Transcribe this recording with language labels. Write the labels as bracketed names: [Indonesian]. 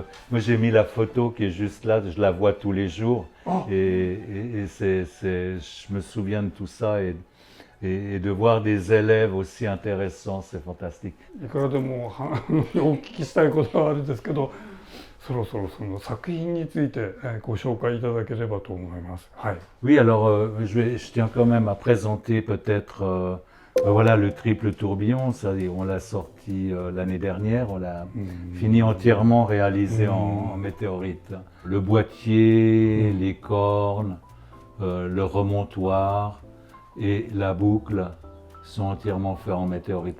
[French] Moi j'ai mis la photo qui est juste là, je la vois tous les jours et je me souviens de tout ça et de voir des élèves aussi intéressants, c'est fantastique. [Japanese] いくらでもお聞きしたいことはあるんですけど、そろそろその作品についてご紹介いただければと思います。はい。 [French] Oui, alors je tiens quand même à présenter peut-être voilà le triple tourbillon, ça, on l'a sorti l'année dernière, on l'a fini entièrement réalisé en météorite. Le boîtier, les cornes, le remontoir et la boucle sont entièrement faits en météorite.